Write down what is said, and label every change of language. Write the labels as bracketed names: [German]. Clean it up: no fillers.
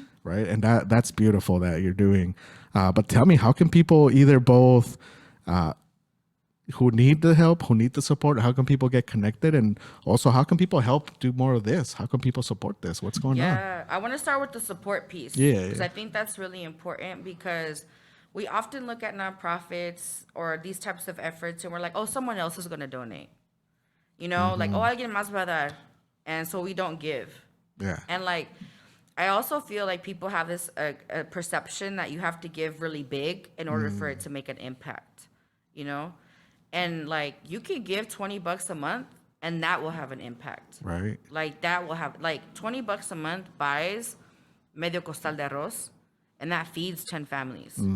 [English] Right, and that's beautiful that you're doing. But tell me, how can people either both who need the help, who need the support, how can people get connected, and also how can people help do more of this? How can people support this? What's going on? Yeah, I want to start with the support piece. Yeah, Because yeah. I think that's really important because we often look at nonprofits or these types of efforts and we're like, oh, someone else is going to donate. You know, like, oh, [Spanish] alguien más va a dar. [English] And so we don't give. Yeah, And like, I also feel like people have this a perception that you have to give really big in order for it to make an impact, you know? And like, you can give $20 a month and that will have an impact. right. Like that will have like $20 a month buys [Spanish] medio costal de arroz, [English] and that feeds 10 families.